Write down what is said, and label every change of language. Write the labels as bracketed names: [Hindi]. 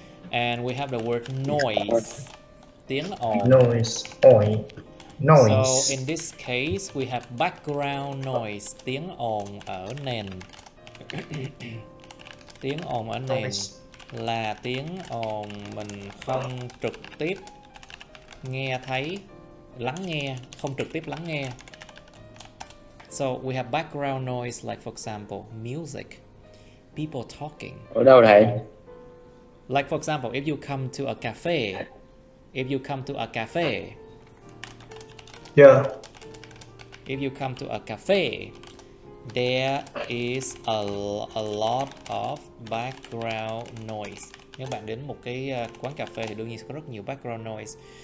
[English] And we have the word noise. [Vietnamese] Tiếng ồn. [English] Noise. Noise. So in this case, we have background noise. [Vietnamese] Tiếng ồn ở nền. Tiếng ồn ở nền là tiếng ồn mình không trực tiếp nghe thấy, lắng nghe, không trực tiếp lắng nghe. [English] So we have background noise like for example, music, people talking. [Vietnamese] Ở đâu thầy? [English] Like for example, if you come to a cafe, if you come to a cafe, Yeah. if you come to a cafe, there is a lot of background noise. [Vietnamese] Nếu bạn đến một cái quán cà phê thì đương nhiên sẽ có rất nhiều background noise.